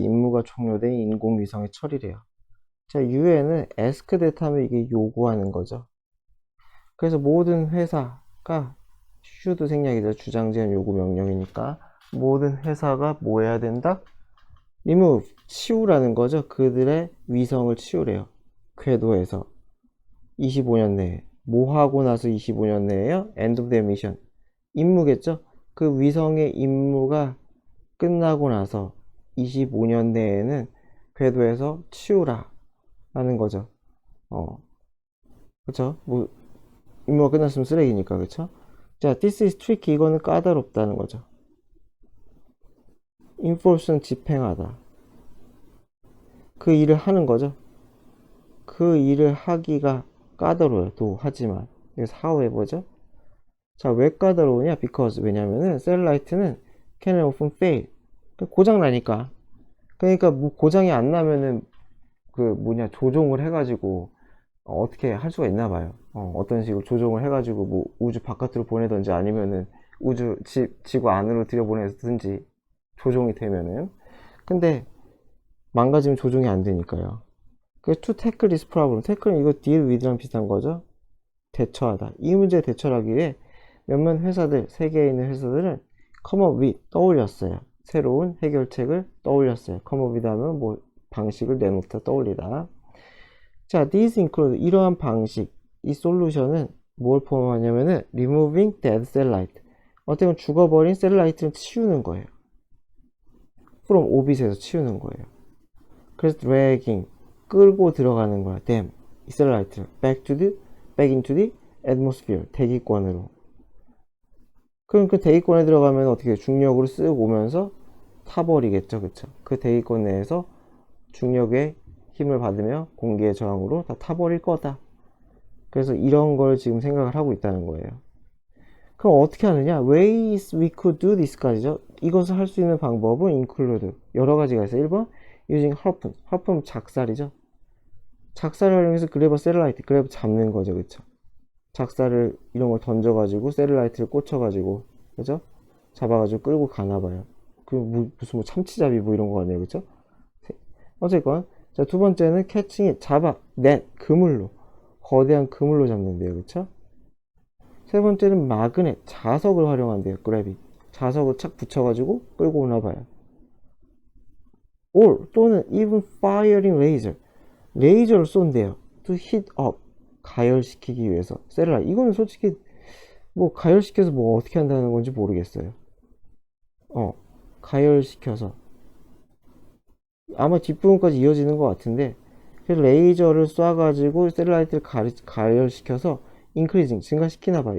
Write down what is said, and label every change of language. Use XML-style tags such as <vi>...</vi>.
<ko>임무가 종료된 인공위성의 처리래요. 자, UN은</ko> <en>ask that</en> <ko>하면 이게 요구하는 거죠. 그래서 모든 회사가 should 생략이죠. 주장제한 요구 명령이니까 모든 회사가 뭐 해야 된다? remove, 치우라는 거죠. 그들의 위성을 치우래요. 궤도에서 25년 내에. 뭐 하고 나서 25년 내에요?</ko> <en>end of their mission,</en> <ko>임무겠죠. 그 위성의 임무가 끝나고 나서 25년 내에는 궤도에서 치우라 라는 거죠. 그쵸? 뭐 임무가 끝났으면 쓰레기니까, 그쵸? 자,</ko> <en>this is tricky,</en> <ko>이거는 까다롭다는 거죠. enforce는 집행하다. 그 일을 하는 거죠. 그 일을 하기가 까다로워요. 또 하지만 그래서 however죠. 자, 왜 까다로우냐? because, 왜냐면은 셀라이트는</ko> <en>can often fail,</en> <ko>고장 나니까. 그러니까 뭐 고장이 안 나면은 그 뭐냐 조종을 해가지고 어떻게 할 수가 있나 봐요. 어떤 식으로 조종을 해가지고 뭐 우주 바깥으로 보내든지 아니면은 우주 지구 안으로 들여보내든지 조종이 되면은. 근데 망가지면 조종이 안 되니까요.</ko> <en>그 to tackle this problem, tackle은 이거 deal with랑</en> <ko>비슷한 거죠. 대처하다. 이 문제에 대처를 하기 위해 몇몇 회사들, 세계에 있는 회사들은</ko> <en>come up with,</en> <ko>떠올렸어요. 새로운 해결책을 떠올렸어요.</ko> <en>come up with</en> <ko>하면 뭐 방식을 내놓다, 떠올리다. 자,</ko> <en>these include,</en> <ko>이러한 방식, 이 솔루션은 뭘 포함하냐면은</ko> <en>removing dead satellite,</en> <ko>어떻게 보면 죽어버린 셀라이트를 치우는 거예요.</ko> <en>from orbit</en> <ko>에서 치우는 거예요. 그래서 dragging, 끌고 들어가는 거야.</ko> <en>them,</en> <ko>이 셀라이트를</ko> <en>back into the atmosphere,</en> <ko>대기권으로. 그럼 그 대기권에 들어가면 어떻게 중력으로 쓱 오면서 타버리겠죠, 그쵸? 그 대기권 내에서 중력의 힘을 받으며 공기의 저항으로 다 타버릴 거다. 그래서 이런 걸 지금 생각을 하고 있다는 거예요. 그럼 어떻게 하느냐?</ko> <en>ways we could do this</en> <ko>까지죠. 이것을 할 수 있는 방법은 include, 여러 가지가 있어요. 1번</ko> <en>using harpoon,</en> <ko>harpoon 작살이죠. 작살을 활용해서 그래버 셀라이트, 그래버 잡는 거죠, 그쵸? 작살을 이런 걸 던져가지고 셀라이트를 꽂혀가지고, 그죠? 잡아가지고 끌고 가나봐요. 그 무슨 뭐 참치잡이 뭐 이런 거 같네요, 그쵸? 어쨌건 자, 두 번째는 캐칭이 잡아, 넷, 그물로, 거대한 그물로 잡는데요, 그쵸? 세 번째는 마그넷, 자석을 활용한대요, 그래비. 자석을 착 붙여가지고 끌고 오나봐요.</ko> <en>or</en> <ko>또는</ko> <en>even firing laser,</en> <ko>레이저를 쏜대요.</ko> <en>to hit up,</en> <ko>가열시키기 위해서. 셀라, 이거는 솔직히 뭐 가열시켜서 뭐 어떻게 한다는 건지 모르겠어요. 가열시켜서 아마 뒷부분까지 이어지는 것 같은데, 레이저를 쏴가지고 셀라이트를 가열시켜서 인크리징, 증가시키나봐요.</ko>